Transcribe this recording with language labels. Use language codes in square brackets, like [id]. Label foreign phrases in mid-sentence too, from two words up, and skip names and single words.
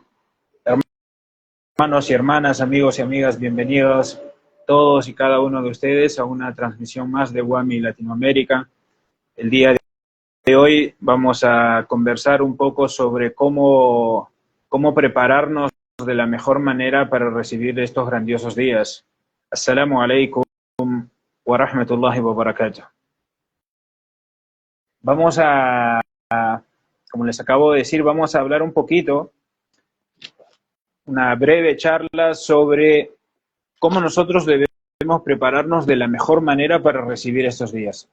[es] Hermanos y hermanas, amigos y amigas, bienvenidos todos y cada uno de ustedes a una transmisión más de WAMI Latinoamérica. El día de hoy vamos a conversar un poco sobre cómo prepararnos de la mejor manera para recibir estos grandiosos días. [ar] السلام عليكم ورحمة الله وبركاته. [es] Vamos como les acabo de decir, vamos a hablar un poquito, una breve charla sobre cómo nosotros debemos prepararnos de la mejor manera para recibir estos días.